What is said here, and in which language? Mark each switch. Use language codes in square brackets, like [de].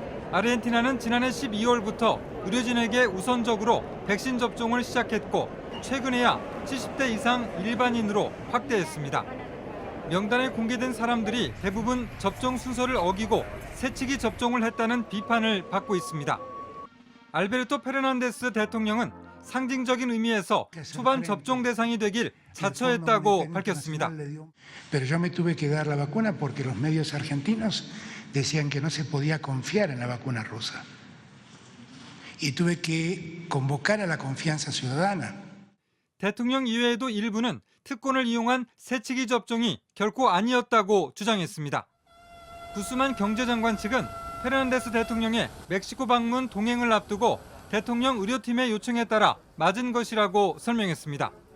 [ko] 아르헨티나는 지난해 12월부터 의료진에게 우선적으로 백신 접종을 시작했고 최근에야 70대 이상 일반인으로 확대했습니다. 명단에 공개된 사람들이 대부분 접종 순서를 어기고 새치기 접종을 했다는 비판을 받고 있습니다. 알베르토 페르난데스 대통령은 상징적인 의미에서 초반 접종 대상이 되길 자처했다고 밝혔습니다. [es] Pero yo me tuve que dar la vacuna porque los medios argentinos decían que no se podía confiar en la vacuna rusa. Y tuve que convocar a la confianza ciudadana. [ko] 대통령 이외에도 일부는 특권을 이용한 새치기 접종이 결코 아니었다고 주장했습니다. 구스만 경제장관 측은 페르난데스 대통령의 멕시코 방문 동행을 앞두고 대통령 의료팀의 요청에 따라 맞은 것이라고 설명했습니다.